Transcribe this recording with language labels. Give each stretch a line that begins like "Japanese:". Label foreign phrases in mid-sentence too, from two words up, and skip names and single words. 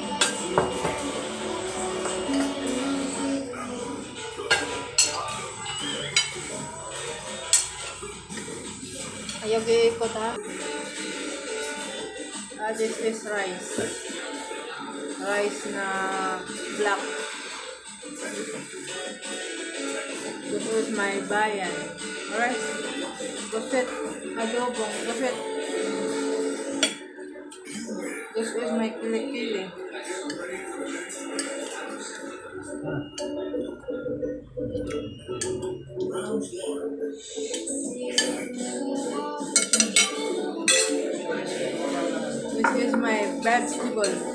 Cebuano: Ayaw giikot ha.
English: This is rice. Rice na black. This is my bayan. Alright.
Filipino: Pusit. Adobong. Pusit.
English: This is my kili-kili. This is my vegetable.